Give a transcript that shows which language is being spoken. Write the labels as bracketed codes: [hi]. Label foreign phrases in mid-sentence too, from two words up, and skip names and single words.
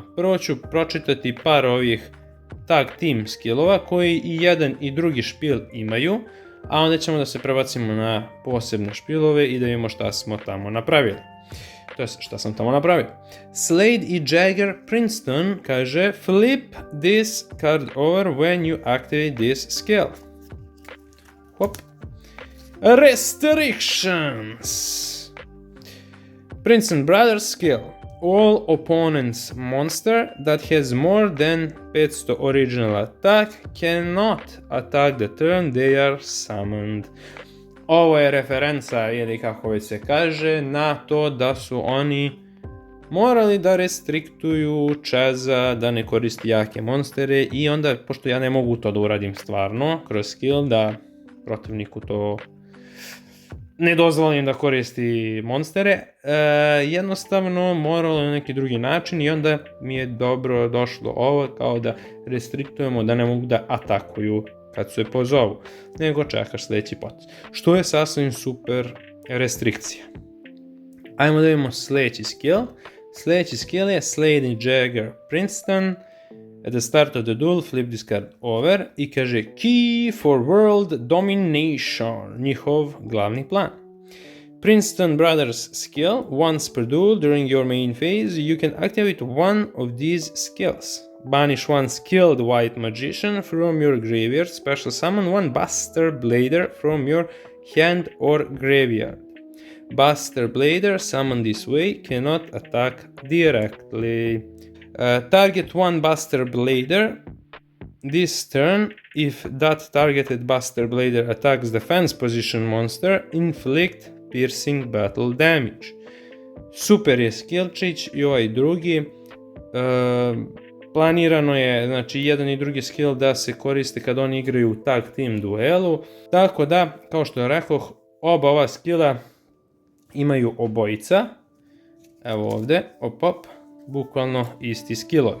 [bs] Prvo ću pročitati par ovih [en] tag team [bs] skillova koji i jedan i drugi špil imaju, a onda ćemo da se prebacimo na posebne špilove i da vidimo šta smo tamo napravili. To je šta sam tamo napravio. [en] Slade i Jagger Princeton kaže flip this card over when you activate this skill. Hop. Restrictions. Princeton Brothers skill. All opponents monster that has more than 500 original attack cannot attack the turn they are summoned. [bs] Ovo je referenca, ili kako već se kaže, na to da su oni morali da restriktuju Chaza da ne koristi jake monstere i onda, pošto ja ne mogu to da uradim stvarno, kroz skill, da protivniku to ne dozvolim da koristi monstere, jednostavno moralo na neki drugi način i onda mi je dobro došlo ovo kao da restriktujemo da ne mogu da atakuju kad se pozovu, nego čekaš sljedeći potez, što je sasvim super restrikcija. Ajmo da vidimo sljedeći skill. Sljedeći skill je Slade Jagger Princeton. [en] At the start of the duel, flip this card over [bs] i kaže [en] Key for World Domination, [bs] njihov glavni plan. [en] Princeton Brothers skill, once per duel during your main phase, you can activate one of these skills. Banish one skilled white magician from your graveyard, special summon one Buster Blader from your hand or graveyard. Buster Blader summoned this way cannot attack directly. Target one Buster Blader this turn. If that targeted Buster Blader attacks defense position monster, inflict piercing battle damage. [bs] Super je skillčić i ovaj drugi. Planirano je, znači, jedan i drugi skill da se koriste kad oni igraju u [en] tag team [bs] duelu. Tako da, kao što rekoh, oba ova skilla imaju obojica. Evo ovdje, op, bukvalno isti skillovi.